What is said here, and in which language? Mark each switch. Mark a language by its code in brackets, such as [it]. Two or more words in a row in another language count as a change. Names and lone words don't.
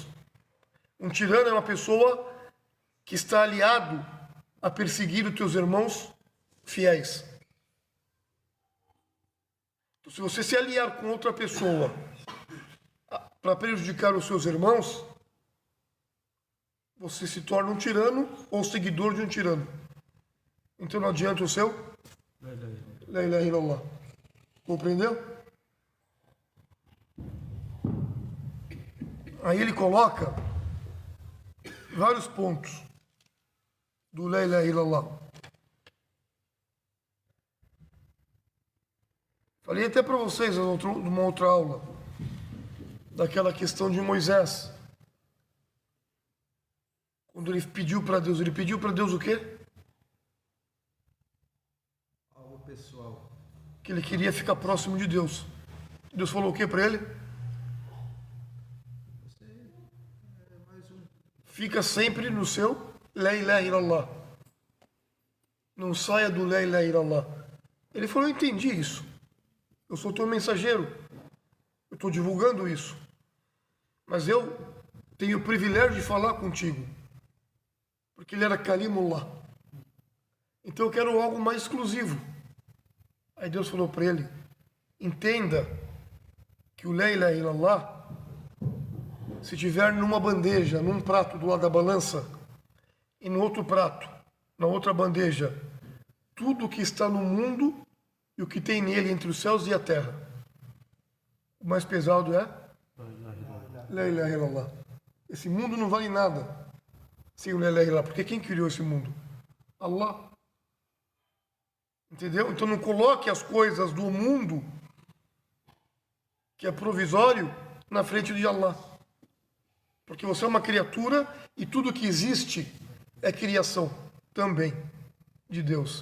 [pt] Um tirano é uma pessoa que está aliado a perseguir os teus irmãos fiéis. Então, se você se aliar com outra pessoa para prejudicar os seus irmãos, você se torna um tirano ou seguidor de um tirano. Então não adianta o seu [ar] لا إله إلا الله. [pt] Compreendeu? Aí ele coloca vários pontos do [ar] لا إله إلا الله. [pt] Falei até para vocês numa outra aula daquela questão de Moisés. Quando ele pediu para Deus o quê? Algo pessoal. Que ele queria ficar próximo de Deus. Deus falou o quê para ele? Você é mais um. Fica sempre no seu [ar] لا إله إلا الله. [pt] Não saia do [ar] لا إله إلا الله. [pt] Ele falou, eu entendi isso. Eu sou teu mensageiro. Eu estou divulgando isso. Mas eu tenho o privilégio de falar contigo. Porque ele era Kalimullah. Então eu quero algo mais exclusivo. Aí Deus falou para ele, entenda que o [ar] لا إله إلا الله, [pt] se tiver numa bandeja, num prato do lado da balança, e no outro prato, na outra bandeja, tudo que está no mundo e o que tem nele entre os céus e a terra. O mais pesado é [ar] لا إله إلا الله. [pt] Esse mundo não vale nada sem o [ar] لا إله إلا الله, [pt] porque quem criou esse mundo? Allah. Entendeu? Então não coloque as coisas do mundo, que é provisório, na frente de Allah. Porque você é uma criatura e tudo que existe é criação também de Deus.